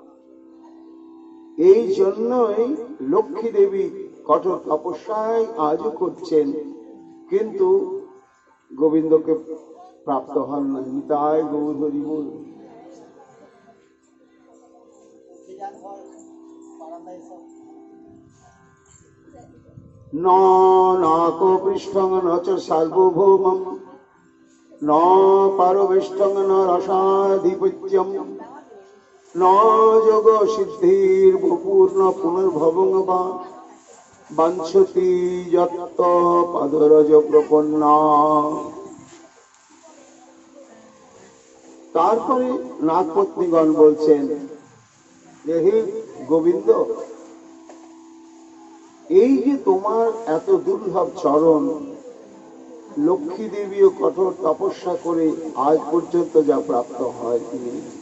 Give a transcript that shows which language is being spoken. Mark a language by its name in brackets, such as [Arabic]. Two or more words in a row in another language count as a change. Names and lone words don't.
[Bangla] এই জন্যই লক্ষ্মী দেবী কঠোর তপস্যায় আজও করছেন, কিন্তু গোবিন্দকে প্রাপ্ত হন না। তাই গৌর হরি বল। [Sanskrit] নাকো পৃষ্ঠং ন চ সার্বভৌমং, ন পারবেষ্টং ন রসাধিপত্যম, ন যোগ সিদ্ধির ভূপূর্ণ পুনর্ভবং বা বাঞ্ছতি যত্ত পাদরজ প্রপন্না। [Bangla] তারপরে নাগপত্নীগণ বলছেন, হে গোবিন্দ, এই যে তোমার এত দুর্লভ চরণ, লক্ষ্মী দেবীও কঠোর তপস্যা করে আজ পর্যন্ত যা প্রাপ্ত হয়নি।